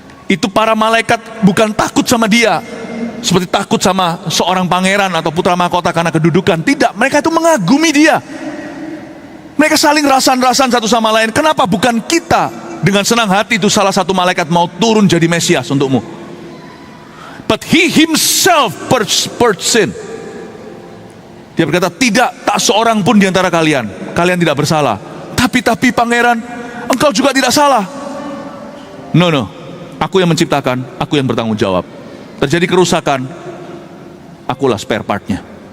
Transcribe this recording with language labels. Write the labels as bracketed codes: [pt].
[id] Itu para malaikat bukan takut sama dia seperti takut sama seorang pangeran atau putra mahkota karena kedudukan. Tidak, mereka itu mengagumi dia. Mereka saling rasan-rasan satu sama lain. Kenapa bukan kita dengan senang hati itu salah satu malaikat mau turun jadi Mesias untukmu? [en] But he himself purged sin. [id] Dia berkata, tidak, tak seorang pun di antara kalian tidak bersalah. Tapi pangeran, engkau juga tidak salah. No, aku yang menciptakan, aku yang bertanggung jawab. Terjadi kerusakan, akulah spare partnya.